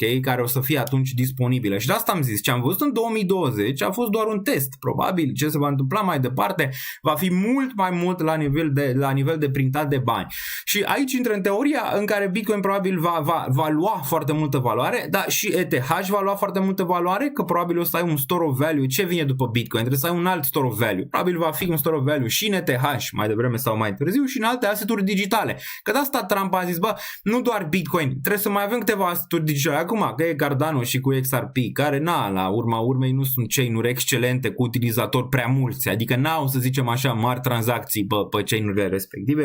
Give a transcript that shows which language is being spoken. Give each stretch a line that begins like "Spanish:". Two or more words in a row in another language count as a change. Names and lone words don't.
Romanian: Care o să fie atunci disponibilă. Și de asta am zis, ce am văzut în 2020 a fost doar un test. Probabil ce se va întâmpla mai departe va fi mult mai mult la nivel de printat de bani. Și aici intră în teoria în care Bitcoin probabil va lua foarte multă valoare, dar și ETH va lua foarte multă valoare, că probabil o să ai un
English: store of value.
Romanian: Ce vine după Bitcoin? Trebuie să ai un alt
English: store of value.
Romanian: Probabil va fi un
English: store of value
Romanian: și în ETH mai devreme sau mai târziu și în alte asset-uri digitale. Că de asta Trump a zis, bă, nu doar Bitcoin, trebuie să mai avem câteva asset-uri digitale. Acum, că e Cardano și cu XRP, care la urma urmei nu sunt chain-uri excelente cu utilizatori prea mulți, adică n-au, să zicem așa, mari tranzacții pe chain-urile respective.